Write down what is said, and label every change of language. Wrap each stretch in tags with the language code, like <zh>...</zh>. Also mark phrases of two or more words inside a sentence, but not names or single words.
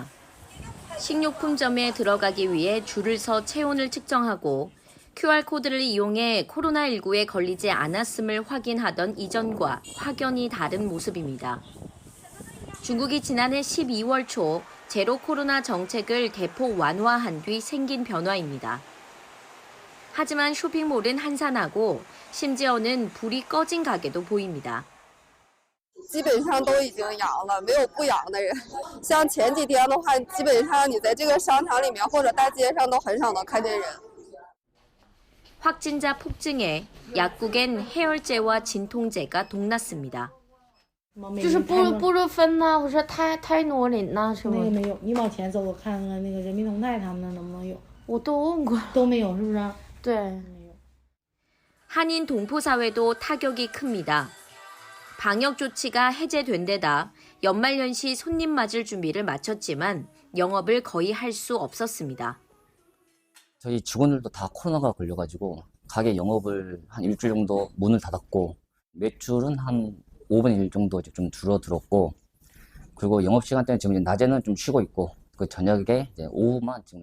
<ko>식료품점에 들어가기 위해 줄을 서 체온을 측정하고 QR코드를 이용해 코로나19에 걸리지 않았음을 확인하던 이전과 확연히 다른 모습입니다. 중국이 지난해 12월 초 제로 코로나 정책을 대폭 완화한 뒤 생긴 변화입니다. 하지만 쇼핑몰은 한산하고 심지어는 불이 꺼진 가게도 보입니다.</ko> <zh>基本上都已经阳了，没有不阳的人。像前几天的话，基本上你在这个商场里面或者大街上都很少能看见人。</zh> <ko>확진자 폭증에 약국엔 해열제와 진통제가 동났습니다.</ko> <zh>就是不热分呐，或者太挪人呐，是吗？那个没有，你往前走，我看看那个人民同泰他们那能不能有？我都问过，都没有，是不是？对。</zh> <ko>한인 동포사회도 타격이 큽니다. 방역 조치가 해제된 데다 연말연시 손님 맞을 준비를 마쳤지만 영업을 거의 할 수 없었습니다. 저희 직원들도 다 코로나가 걸려가지고 가게 영업을 한 일주일 정도 문을 닫았고 매출은 한 5분의 1 정도 좀 줄어들었고 그리고 영업 시간 때는 지금 낮에는 좀 쉬고 있고 그 저녁에 이제 오후만 지금.</ko>